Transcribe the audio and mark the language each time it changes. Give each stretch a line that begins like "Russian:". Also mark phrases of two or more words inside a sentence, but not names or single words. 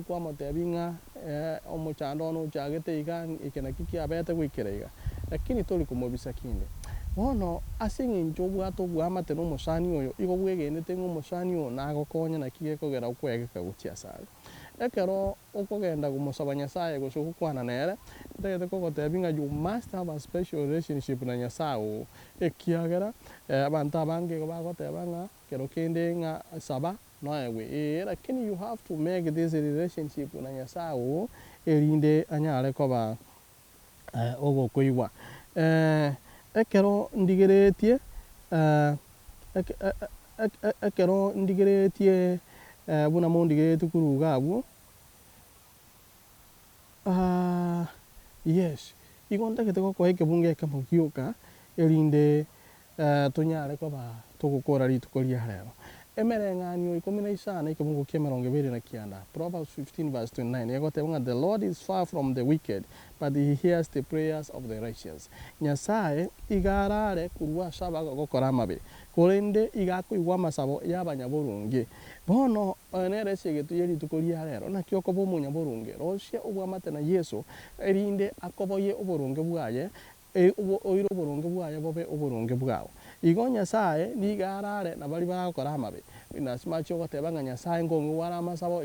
Gusii: kwamotebia ng'a omochando ono ochagete iga eke naki kiabete goikera iga lakini tori komobisa kinde bono ase eng'encho obwate obwamate na omosani oyo igo bwegenete ng'a omosani oyo nagokonya naki gekogera okoegeka gochia ase aria ekero okogenda gomosaba nyasaye gose ogokwana nere ntagete kogotebia ng'a
English: you must have a special relationship
Gusii: na nyasaye oo ekiagera abanto abange igo bagoteba ng'a kero kende ng'a saba noewe lakini
English: you have to make this relationship
Gusii: na nyasaye oo erinde anyare koba ogokoigwa ekero ndigeretie ekero ndigeretie buna mo ndigeretie koruga abwo yes igo ntagete gokoa ekebunga ekemo gioka erinde tonyare koba togokora rituko ria rero emereng'anio 15 ekebungo kia 29 Proverbs 15:29 egoteba ng'a
English: the Lord is far from the wicked but he hears the prayers of the righteous
Gusii: nyasaye igarare kurwa ase abagogokora amabe korende igakoigwa amasabo ya abanyaborunge bono nere ase egeto ya rituko ria rero naki okoba omonyaborunge rosia obwamate na Yesu erinde akoboye oboronge bwaye oire oboronge bwaye bobe oboronge bwao igo nyasaye niga arare na bari bagokora amabe nasimachi ogoteba ng'a nyasaye ngong'igwara amasabo